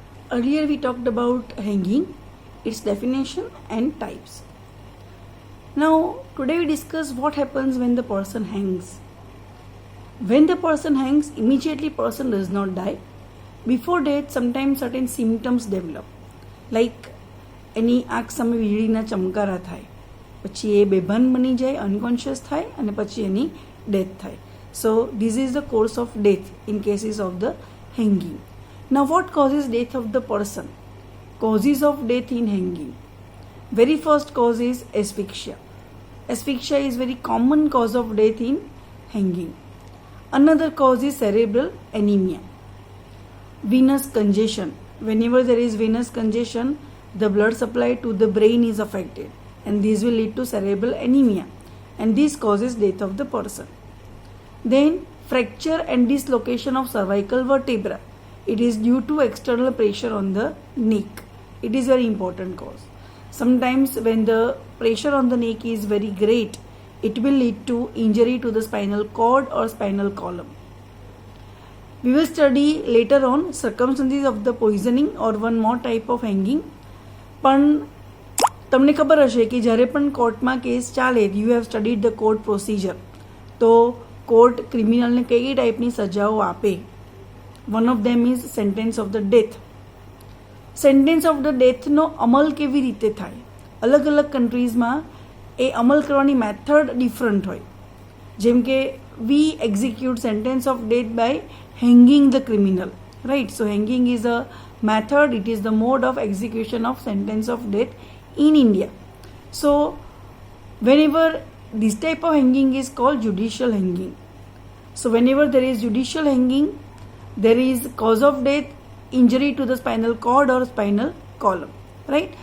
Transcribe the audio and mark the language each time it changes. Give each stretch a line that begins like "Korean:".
English: Earlier we talked about hanging, its definition and types. Now today we discuss what happens when the person hangs. When the person hangs, immediately person does not die. Before death, sometimes certain symptoms develop.
Gujarati: Like એની આંખ સામે વીજળીના ચમકારા થાય, પછી એ બેભાન બની જાય, unconscious થાય અને પછી એની ડેથ થાય.
English: So this is the course of death in cases of the hanging. Now what causes death of the person? Causes of death in hanging. Very first cause is asphyxia. Asphyxia is very common cause of death in hanging. Another cause is cerebral anemia. Venous congestion. Whenever there is venous congestion, the blood supply to the brain is affected and this will lead to cerebral anemia and this causes death of the person. Then fracture and dislocation of cervical vertebra. It is due to external pressure on the neck. It is very important cause. Sometimes when the pressure on the neck is very great, it will lead to injury to the spinal cord or spinal column. We will study later on circumstances of the poisoning or one more type of hanging.
Gujarati: પણ તમને ખબર હશે કે જ્યારે પણ કોર્ટમાં case ચાલે,
English: you have studied the court procedure,
Gujarati: તો કોર્ટ ક્રિમિનલને કઈ કઈ ટાઈપની સજાઓ આપે.
English: One of them is sentence of the death. Sentence of the ડેથનો
Gujarati: અમલ કેવી રીતે થાય? અલગ અલગ કન્ટ્રીઝમાં એ અમલ કરવાની મેથડ ડિફરન્ટ હોય. જેમ કે
English: We execute sentence of death by hanging the criminal, right? So hanging is a method, it is the mode of execution of sentence of death in India. So whenever this type of hanging is called judicial hanging. So whenever there is judicial hanging, there is cause of death injury to the spinal cord or spinal column, right?